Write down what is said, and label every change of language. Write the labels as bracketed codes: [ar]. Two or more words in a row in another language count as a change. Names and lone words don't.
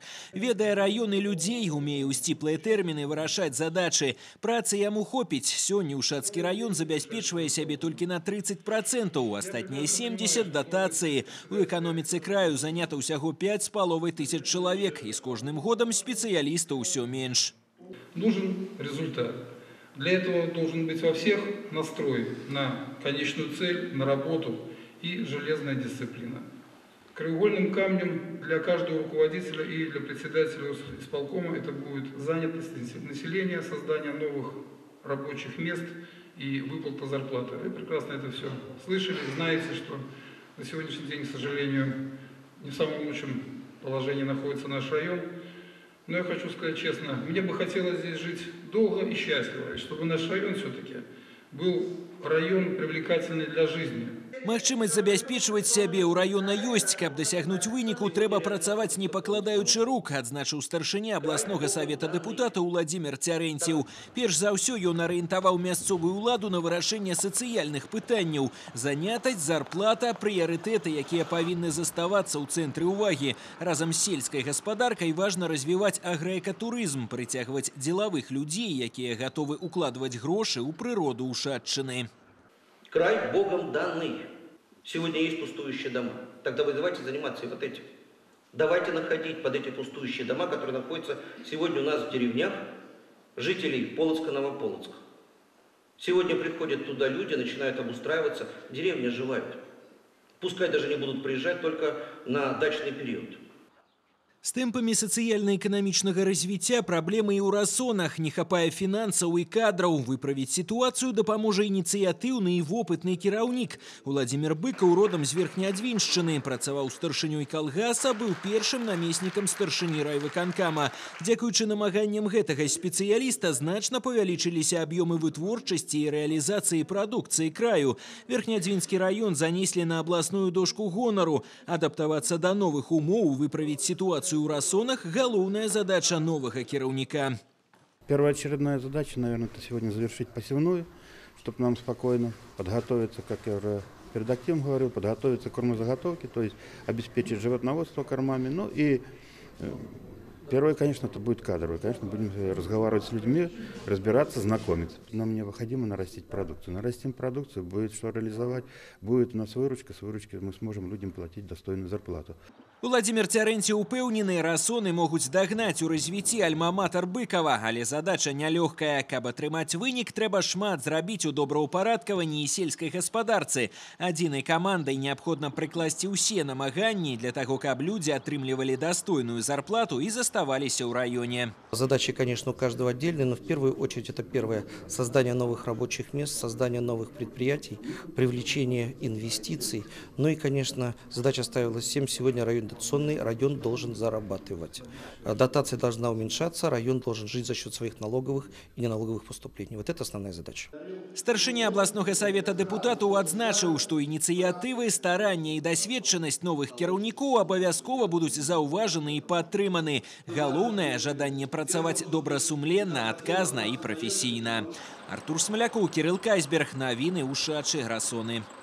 [be] Ведае раёны людзей, умее ў сціплыя тэрміны вырашаць задачы. Працы яму хопіць. Сёння ушацкі раён забяспечвае сябе толькі на 30%, астатнія 70% датацыі. У эканоміцы краю занята ўсяго 5,5 тысяч чалавек, і з кожным годам [ru] специалистов все меньше. Нужен результат. Для этого должен быть во всех настрой на конечную цель, на работу и железная дисциплина. Краеугольным камнем для каждого руководителя и для председателя исполкома это будет занятость населения, создание новых рабочих мест и выплата зарплаты. Вы прекрасно это все слышали, знаете, что на сегодняшний день, к сожалению, не в самом лучшем положении находится наш район. Но я хочу сказать честно, мне бы хотелось здесь жить долго и счастливо, и чтобы наш район все-таки был район привлекательный для жизни. [be] Магчымасць забяспечваць сябе ў раёна ёсць. Каб дасягнуць выніку, трэба працаваць не пакладаючы рук, адзначыў старшыня абласнога савета дэпутата Уладзімір Цярэнціў. Перш за ўсё ён арыентаваў мясцовую ўладу на вырашэнне сацыяльных пытанняў. Занятасць, зарплата, прыярытэты, якія павінны заставацца ў цэнтры ўвагі. Разам з сельскай гаспадаркай важна развіваць аграэкатурызм, прыцягваць дзелавых людзей, якія гатовы укладваць грошы ў прыроду Ушатчыны. [ru] Край Богом данный. Сегодня есть пустующие дома. Тогда вы давайте заниматься и вот этим. Давайте находить под эти пустующие дома, которые находятся сегодня у нас в деревнях, жителей Полоцка, Новополоцка. Сегодня приходят туда люди, начинают обустраиваться, деревни оживают. Пускай даже не будут приезжать только на дачный период. [be] З тэмпамі сацыяльна-эканамічнага развіцця праблемы і ў расонах. Не хапае фінансаў і кадраў. Выправіць сітуацыю дапаможа ініцыятыўны і вопытны кіраўнік. Уладзімір Быкаў родам з Верхнеадвіншчыны. Працаваў старшынёй калгаса, быў першым намеснікам старшыні райвыканкама. Дзякуючы намаганням гэтага спецыяліста значна павялічыліся аб'ёмы вытворчасці і рэалізацыі прадукцыі краю. Верхнеадвінскі раён занеслі на абласную дошку гонару. Адаптавацца да новых умоў, выправіць ситуацию у расонах – головная задача нового кіраўніка. [ru] Первоочередная задача, наверное, это сегодня завершить посевную, чтобы нам спокойно подготовиться, как я уже перед активом говорил, подготовиться к кормозаготовке, то есть обеспечить животноводство кормами. Ну и первое, конечно, это будет кадровое. Конечно, будем разговаривать с людьми, разбираться, знакомиться. Нам необходимо нарастить продукцию. Нарастим продукцию, будет что реализовать, будет у нас выручка, с выручки мы сможем людям платить достойную зарплату. [be] Уладзімір Цярэнціў упэўнены, расоны могуць дагнаць у развіцці альма-матар Быкава, але задача нялёгкая. Каб атрымаць вынік, трэба шмат зрабіць у добраўпарадкаванні і сельскай гаспадарцы. Адзінай камандай неабходна прыкласці ўсе намаганні для таго, каб людзі атрымлівалі дастойную зарплату і заставаліся ў раёне. [ru] Задачи, конечно, у каждого отдельные, но в первую очередь это первое – создание новых рабочих мест, создание новых предприятий, привлечение инвестиций. Ну и, конечно, задача ставилась всем сегодня район дотационный, район должен зарабатывать. Дотация должна уменьшаться, район должен жить за счет своих налоговых и неналоговых поступлений. Вот это основная задача. [be] Старшыня абласнога савета дэпутатаў адзначыў, што ініцыятывы, старанне і дасведчанасць новых кіраўнікоў абавязкова будуць заўважаны і падтрыманы. Галоўнае – жаданне працаваць добрасумленна, адказна і прафесійна. Артур Смалякоў, Кірыл Кайсберг, навіны Ушачы, Расоны.